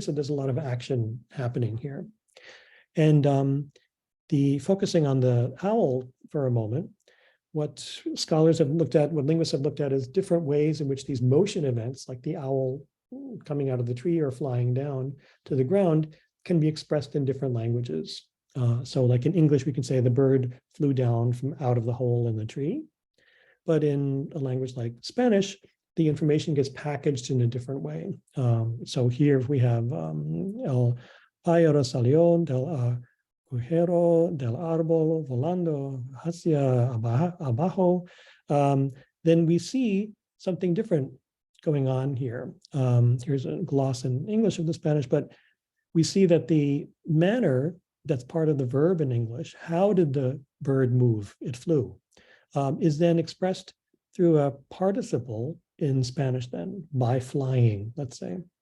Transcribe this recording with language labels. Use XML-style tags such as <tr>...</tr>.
<en>So there's a lot of action happening here. And the focusing on the owl for a moment, what scholars have looked at, what linguists have looked at is different ways in which these motion events, like the owl coming out of the tree or flying down to the ground, can be expressed in different languages. So like in English, we can say the bird flew down from out of the hole in the tree. But in a language like Spanish, the information gets packaged in a different way. So here we have</en> <es>el pájaro salió del agujero del árbol volando hacia abajo.</es> <en>Then we see something different going on here. Here's a gloss in English of the Spanish, but we see that the manner that's part of the verb in English, how did the bird move? It flew, is then expressed through a participle in Spanish then, by flying, let's say.</en>